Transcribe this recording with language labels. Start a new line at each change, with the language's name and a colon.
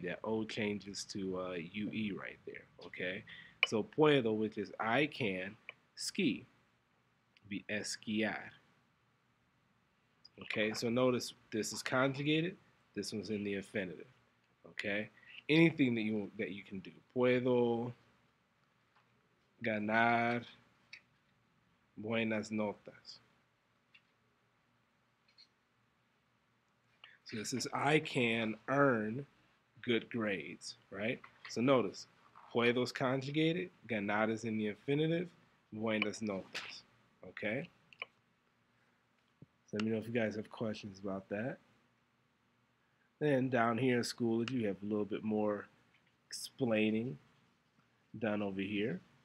English: That o changes to u-e right there. Okay. So puedo, which is I can ski, be esquiar. Okay. So notice this is conjugated. This one's in the infinitive. Okay. Anything that you can do.
Spanish: Puedo ganar buenas notas.
English: So this is I can earn good grades, right? So notice, puedo is conjugated, ganar is in the infinitive, buenas notas, okay? So let me know if you guys have questions about that. Then down here in Schoology, you have a little bit more explaining done over here.